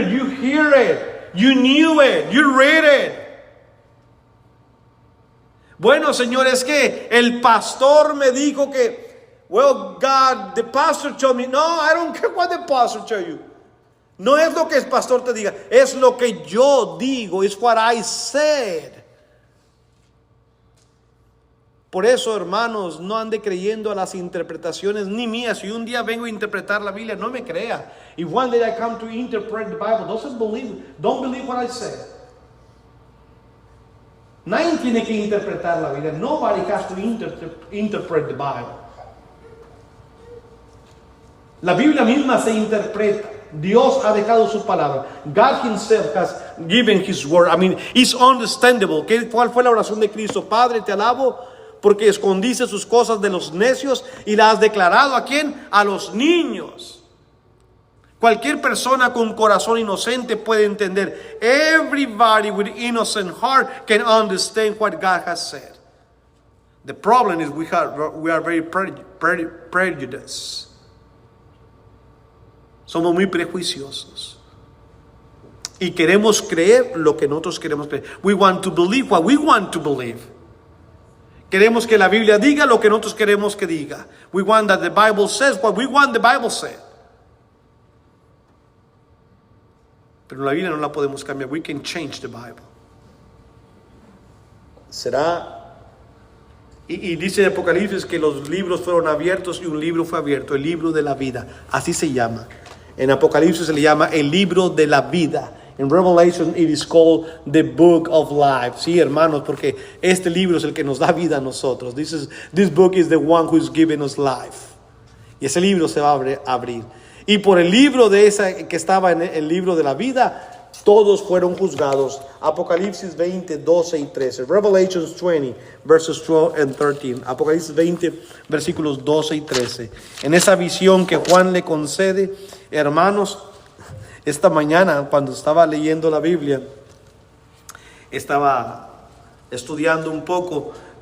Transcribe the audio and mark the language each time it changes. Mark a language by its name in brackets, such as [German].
[English] You hear it. You knew it. You read it. [Spanish] Bueno, Señor, es que el pastor me dijo que, [English] well, God, the pastor told me. No, I don't care what the pastor told you. [Spanish] No es lo que el pastor te diga. Es lo que yo digo. [English] It's what I said. [Spanish] Por eso, hermanos, no ande creyendo a las interpretaciones ni mías. Si un día vengo a interpretar la Biblia, no me crea. [English] If one day I come to interpret the Bible, don't believe what I say. [Spanish] Nadie tiene que interpretar la Biblia. [English] Nobody has to interpret the Bible. [Spanish] La Biblia misma se interpreta. Dios ha dejado su palabra. [English] God Himself has given His word. I mean, it's understandable. [Spanish] ¿Cuál fue la oración de Cristo? Padre, te alabo porque escondiste sus cosas de los necios y las has declarado ¿a quién? A los niños. Cualquier persona con corazón inocente puede entender. [English] Everybody with innocent heart can understand what God has said. The problem is we are very prejudiced. [Spanish] Somos muy prejuiciosos. Y queremos creer lo que nosotros queremos creer. [English] We want to believe what we want to believe. [Spanish] Queremos que la Biblia diga lo que nosotros queremos que diga. [English] We want that the Bible says what we want the Bible said. [Spanish] Pero la Biblia no la podemos cambiar. [English] We can change the Bible. [Spanish] Será. Y dice en Apocalipsis que los libros fueron abiertos y un libro fue abierto. El libro de la vida. Así se llama. En Apocalipsis se le llama el libro de la vida. [English] In Revelation it is called the book of life. [Spanish] Sí, hermanos, porque este libro es el que nos da vida a nosotros. [English] This book is the one who is giving us life. [Spanish] Y ese libro se va a abrir. Y por el libro de esa que estaba en el libro de la vida, todos fueron juzgados. Apocalipsis 20, 12 y 13. [English] Revelation 20, verses 12 and 13. [Spanish] Apocalipsis 20, versículos 12 y 13. En esa visión que Juan le concede, hermanos, esta mañana cuando estaba leyendo la Biblia, estaba estudiando un poco